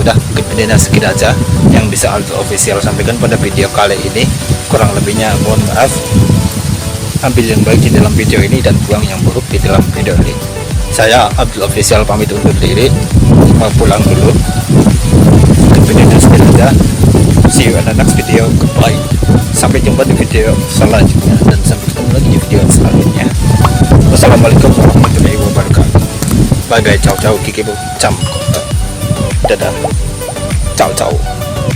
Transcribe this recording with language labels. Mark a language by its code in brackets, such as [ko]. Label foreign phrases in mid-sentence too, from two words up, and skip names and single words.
[id] Udah, mungkin videonya segini aja yang bisa Abdul Official sampaikan pada video kali ini. Kurang lebihnya mohon maaf. Ambil yang baik di dalam video ini dan buang yang buruk di dalam video ini. Saya Abdul Official pamit undur diri, mau pulang dulu. Mungkin videonya segini aja. [en] See you in the next video. Goodbye. [id] Sampai jumpa di video selanjutnya dan sampai ketemu lagi di video selanjutnya. [ar] والسلام عليكم ورحمة الله وبركاته. [en] Bye guys, ciao ciao, kiki bu cam. Dadah. [it] Ciao ciao.